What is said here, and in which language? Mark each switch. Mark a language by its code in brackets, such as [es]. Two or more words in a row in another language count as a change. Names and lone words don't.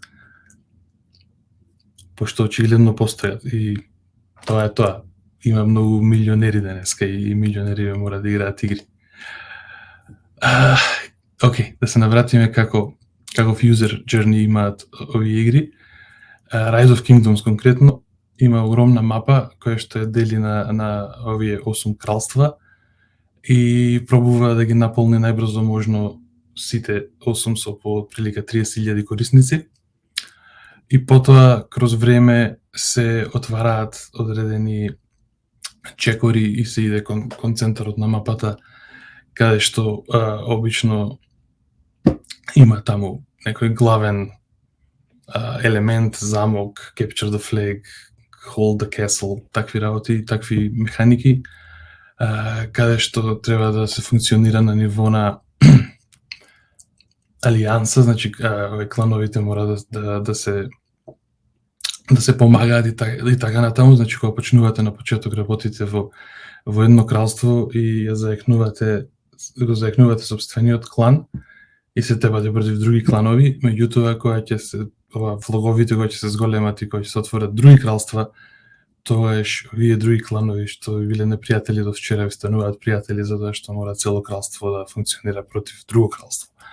[mk] Пошто очигледно постојат, и тоа е тоа. Има многу милионери денеска и милионери мора да играат игри. Океј, да се навратиме каков [en] user journey [mk] имаат овие игри. Rise of Kingdoms конкретно има огромна мапа која што ја дели на овие 8 кралства и пробува да ги наполни најбрзо можно сите 8 со по прилика 30.000 корисници. И потоа кроз време се отвараат одредени чекори и се иде кон центарот на мапата, каде што обично има таму некој главен елемент, замок, [en] capture the flag, hold the castle, [mk] такви работи, такви механики, каде што треба да се функционира на ниво на алијанса, значи клановите мора да се помагаат и така натаму. Значи кога почнувате на почеток работите во едно кралство и го заекнувате собствениот клан и се тебате против други кланови, меѓутоа кога ќе се влоговите кои ќе се зголемат и кои ќе се отворат други кралства, тоаш овие други кланови што биле непријатели до вчера ви стануваат пријатели, затоа што мора цело кралство да функционира против друго кралство.